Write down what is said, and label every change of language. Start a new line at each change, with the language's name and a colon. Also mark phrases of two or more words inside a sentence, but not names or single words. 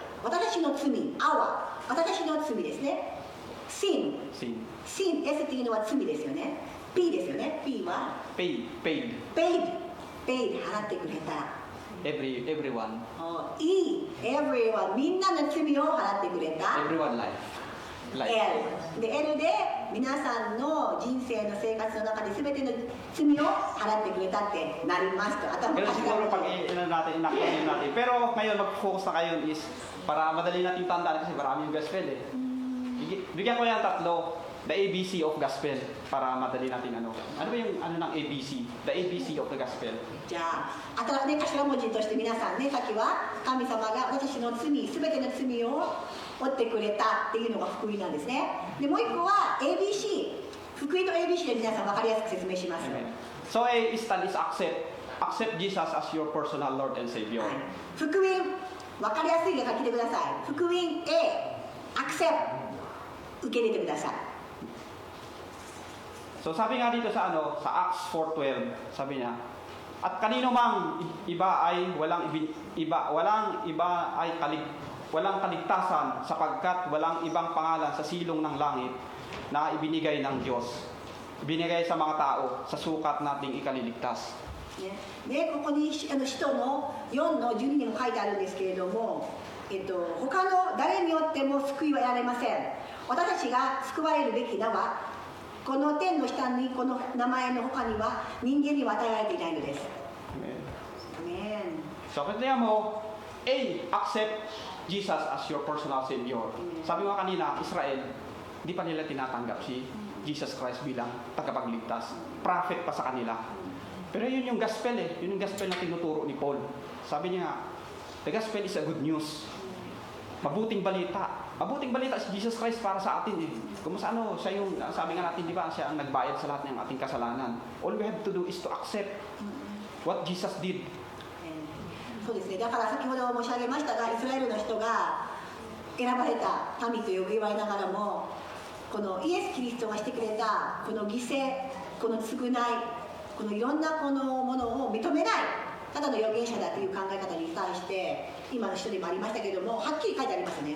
Japanese: 私の罪、私の罪ですね。sin、S っていうのは罪ですよね。P ですよね。P は
English: paid
Japanese: 払ってくれた。
English: everyone
Japanese: everyone みんなの罪を払ってくれた。
English: everyone life
Japanese: L で L で皆さんの人生の生活の中で全ての罪を払ってくれたってなりますと。
Filipino: Pero siguro pag i-acronym natin. Pero ngayon mag-focus na kayo is para madali natin tandaan kasi marami yung gospel eh. Bigyan ko yan tatlo.
English: The ABC of Gospel.
Filipino: Para madali natin ano. Ano ba yung ano ng ABC?
English: The ABC of the Gospel.
Japanese: じゃあ、頭文字として皆さんね、さっきは神様が私の罪、すべての罪を負ってくれたっていうのが福音なんですね。で、もう一個は ABC。福音の ABC で皆さん分かりやすく説明します。
English: Amen. So A stand is accept Jesus as your personal Lord and Savior.
Japanese: 福音、分かりやすいから聞いてください。福音 A、accept、受け入れてください。
Filipino: So sabi nga dito sa ano, sa Acts 4:12, sabi niya, at kanino mang iba ay walang kaligtasan sapagkat walang ibang pangalan sa silong ng langit na ibinigay ng Diyos. Ibinigay sa mga tao sa sukat nating ikaliligtas.
Japanese: ね、でここに使徒の4の12にも書いてあるんですけれども、他の誰によっても救いは得られません。私たちが救われるべき名はこの天の下にこの名前の他には人間には与えられていないのです。
English: Amen.
Filipino: So kaya mo,
English: A, accept Jesus as your personal Savior.
Filipino: Sabi mo kanina, Israel, hindi pa nila tinatanggap si Jesus Christ bilang tagapagligtas. Prophet pa sa kanila. Pero yun yung gospel Yun yung gospel na tinuturo ni Paul. Sabi niya,
English: the gospel is a good news.
Filipino: Mabuting balita. Mabuting balita si Jesus Christ para sa atin Kung ano, siya yung, sabi nga natin, di ba, siya ang nagbayad sa lahat ng ating kasalanan.
English: All we have to do is to accept what Jesus did.
Japanese: そうですね。だから先ほど申し上げましたが、イスラエルの人が選ばれた民とよく言われながらも、このイエス・キリストがしてくれたこの犠牲、この償い、このいろんなこのものを認めない、ただの預言者だという考え方に対して、今の人にもありましたけれども、はっきり書いてありますね。